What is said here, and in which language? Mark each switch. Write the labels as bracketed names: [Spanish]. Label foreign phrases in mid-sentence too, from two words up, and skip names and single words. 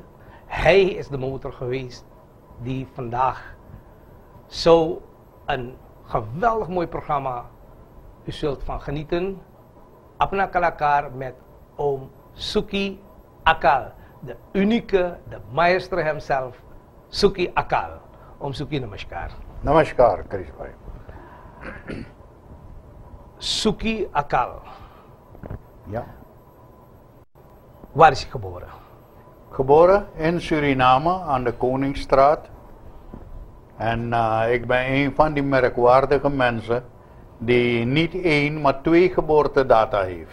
[Dutch] Hij is de motor geweest die vandaag zo een geweldig mooi programma, u zult van genieten. Apna Kalakar met oom Suki Akal, de unieke, de maestro hemzelf, Suki Akal. Oom Suki, namaskar. Namaskar, Krish bhai. Suki Akal. Ja. Waar is hij geboren? Geboren in Suriname aan de Koningsstraat. En ik ben een van die merkwaardige mensen die niet 1, maar 2 geboortedata heeft.